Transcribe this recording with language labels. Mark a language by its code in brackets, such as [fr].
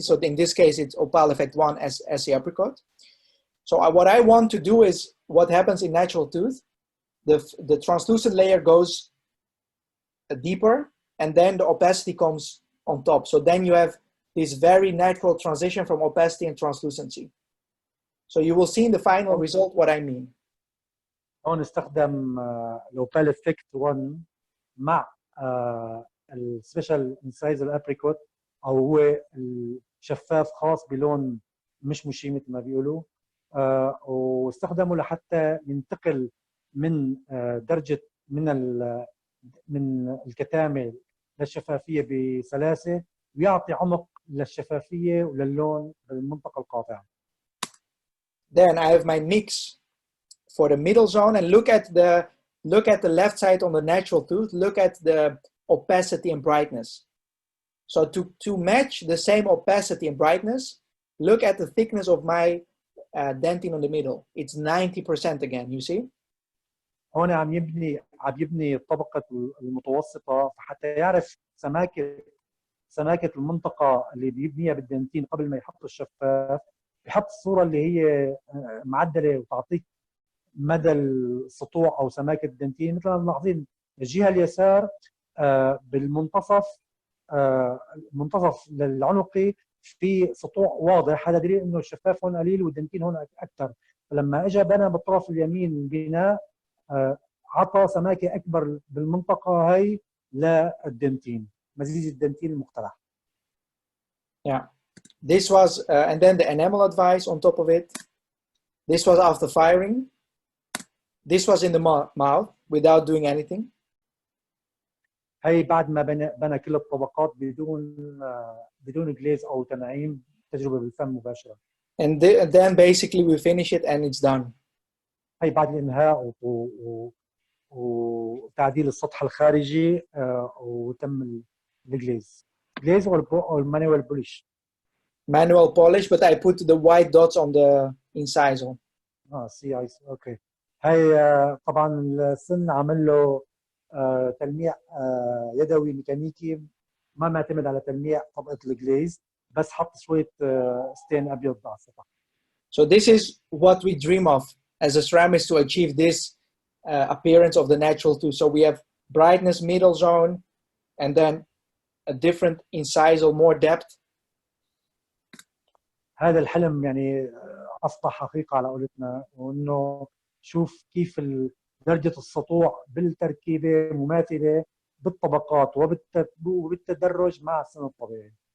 [en] So in this case, it's opal effect 1 as the apricot. So what I want to do is what happens in natural tooth. The translucent layer goes deeper, and then the opacity comes on top. So then you have this very natural transition from opacity and translucency. So you will see in the final result what I mean. [ar] هون استخدم الأوبال إفكت 1 مع السبيشال انسايزر ابريكوت، أو هو الشفاف خاص بلون مش مشي مثل ما بيقولوا، واستخدمه لحتى ينتقل من درجة من الكتامة للشفافية بسلاسة، ويعطي عمق للشفافية وللون بالمنطقة القاطعة. [en] Then I have my mix for the middle zone, and look at the left side on the natural tooth. Look at the opacity and brightness. So to match the same opacity and brightness, look at the thickness of my dentine on the middle. It's 90% again, you see? [ar] هون عم يبني الطبقة المتوسطة حتى يعرف سماكة المنطقة اللي بيبنيها بالدنتين قبل ما يحط الشفاف، بيحط الصورة اللي هي معدلة وتعطيك مدى السطوع أو سماكة الدنتين. مثل ما ملاحظين الجهة اليسار بالمنتصف، المنتصف للعنقي في سطوع واضح، هذا دليل انه الشفاف هون قليل والدنتين هون اكثر. فلما اجى بنى بالطرف اليمين البناء عطى سماكه اكبر بالمنطقه هي للدنتين، مزيج الدنتين المقترح. [en] Yeah, this was and then the enamel advice on top of it. This was after firing. This was in the mouth without doing anything. [ar] هي بعد ما بنى كل الطبقات بدون جليز او تنعيم، تجربه بالفم مباشره. [en] And then basically we finish it and it's done. [ar] هي بعد الانهاء وتعديل السطح الخارجي وتم الجليز. جليز او المانوال بوليش. [en] Manual polish, but I put the white dots on the incisal. سي okay. [ar] هي طبعا السن عمل له تلميع يدوي ميكانيكي، ما معتمد على تلميع طبقه الجليز، بس حط شويه ستين ابيض على السطح. [en] So this is what we dream of as a ceramist to achieve this appearance of the natural tooth. So we have brightness, middle zone, and then a different incisal, more depth. [ar] هذا الحلم يعني اصبح حقيقه على قولتنا، وانه شوف كيف درجه السطوع بالتركيبه مماثله بالطبقات وبالتدرج مع السن الطبيعي.